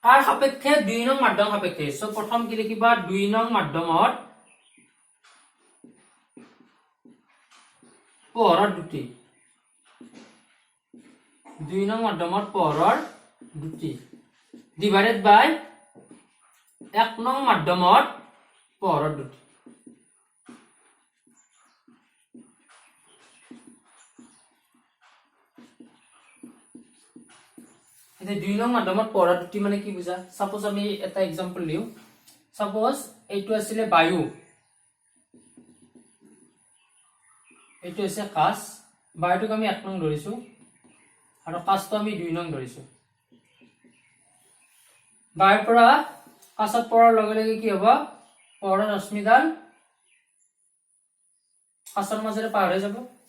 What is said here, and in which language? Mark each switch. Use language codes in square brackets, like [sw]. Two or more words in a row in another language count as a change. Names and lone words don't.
[as] কাৰ সাপেক্ষে 2 নং মাধ্যম সাপেক্ষে সো প্ৰথম কি লিখিবা 2 নং মাধ্যমত পোহৰৰ দুটি 2 নং মাধ্যমত পোহৰৰ দুটি [en] divided by [as] 1 নং মাধ্যমত পোহৰৰ দুটি এতে 2 নং মাধ্যমত পোহৰৰ দুটি মানে কি বুজা সাপোজ আমি এটা एग्जांपल লিও সাপোজ এইটো আছিল বায়ু এইটো আছে কাচ বায়ুটোক আমি 1 নং ধৰিছো আৰু কাচটো আমি 2 নং ধৰিছো বায়ুৰ পৰা কাচত পৰাৰ লগে লগে কি হ'ব পোহৰৰ ৰশ্মিডাল কাচৰ মাজেৰে পাৰ হৈ যাব